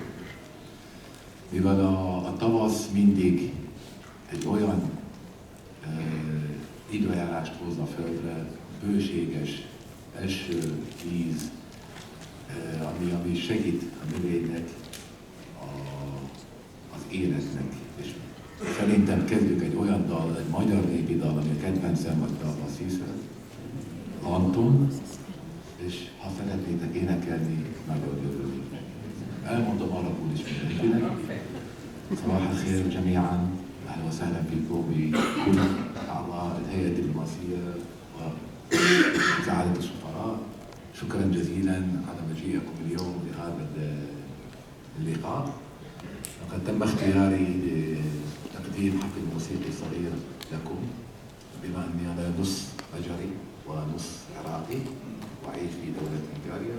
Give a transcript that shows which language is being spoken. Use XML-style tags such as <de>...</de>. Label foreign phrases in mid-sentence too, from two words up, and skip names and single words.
<hu>Mivel a tavasz mindig egy olyan időjárást hoz a földre, bőséges, eső, víz, ami segít a növénynek, az életnek. És szerintem kezdjük egy olyan dal, egy magyar népi dal, ami a kedvencem, vagy a szíszre, Anton, és ha szeretnétek énekelni, nagyon örülnék meg. Elmondom alapul is mindenkinek.</hu> <ar>صباح الخير جميعا، اهلا وسهلا بكم بكل اعضاء الهيئه الدبلوماسيه وسعاده السفراء. شكرا جزيلا على مجيئكم اليوم لهذا اللقاء. لقد تم اختياري لتقديم حفل موسيقي صغير لكم، بما اني انا نص مجري ونص عراقي واعيش في دوله هنغاريا.</ar>